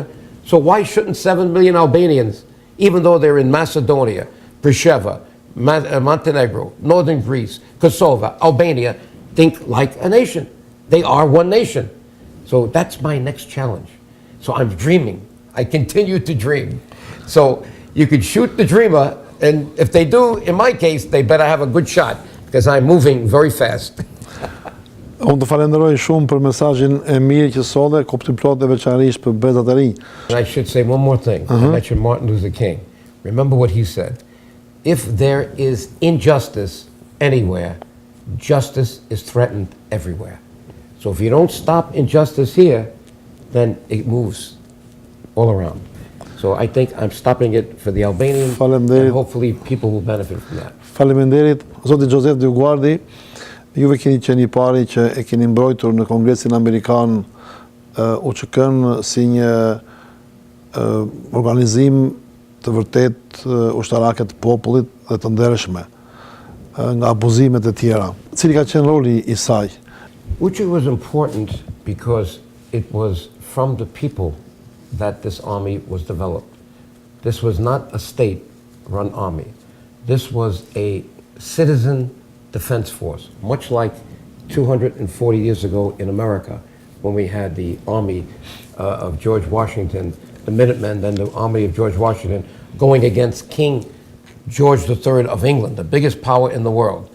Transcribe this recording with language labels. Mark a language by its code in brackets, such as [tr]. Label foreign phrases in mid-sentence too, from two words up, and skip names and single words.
[en] So why shouldn't 7 million Albanians, even though they're in Macedonia, Pjesa, Montenegro, Northern Greece, Kosovo, Albania, think like a nation? They are one nation. So that's my next challenge. So I'm dreaming. I continue to dream. So you could shoot the dreamer, and if they do, in my case, they better have a good shot, because I'm moving very fast. [sq] Unë të falenderoj shumë për mesazhin e mirë që solle, kuptim plot dhe veçanërisht për brezat e rinj. [en] And I should say one more thing. I mentioned Martin Luther King. Remember what he said. If there is injustice anywhere, justice is threatened everywhere. So if you don't stop injustice here, then it moves all around. So I think I'm stopping it for the Albanians, and hopefully people will benefit from that. [sq] Faleminderit, Zoti Joseph Dioguardi. Juve keni qenë i pari që e keni mbrojtur në Kongresin Amerikan UÇK-n si një organizim të vërtet ushtarake të popullit dhe të ndershme nga abuzimet e tjera. Cili ka qenë roli I saj? [en] UÇK was important because it was from the people that this army was developed. This was not a state-run army. This was a citizen defense force, much like 240 years ago in America when we had the army of George Washington, the Minutemen, then the army of George Washington going against King George III of England, the biggest power in the world.